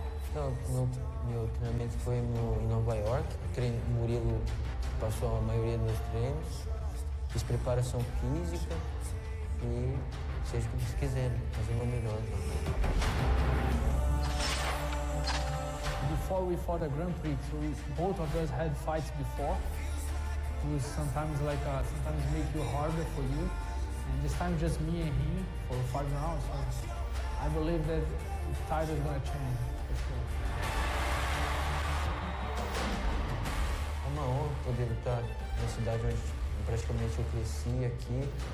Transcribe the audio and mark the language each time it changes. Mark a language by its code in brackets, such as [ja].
[pt] Então, meu treinamento foi em Nova York. O Murilo passou a maioria dos meus treinos. Fiz preparação física e seja o que vocês quiserem, fazer o meu melhor. [en] Before we fought a Grand Prix, so both of us had fights before. It was sometimes make you harder for you. And this time just me and him for 5 rounds. So I believe that the title is going to change for sure. [pt] É uma honra poder lutar na cidade onde praticamente eu cresci aqui.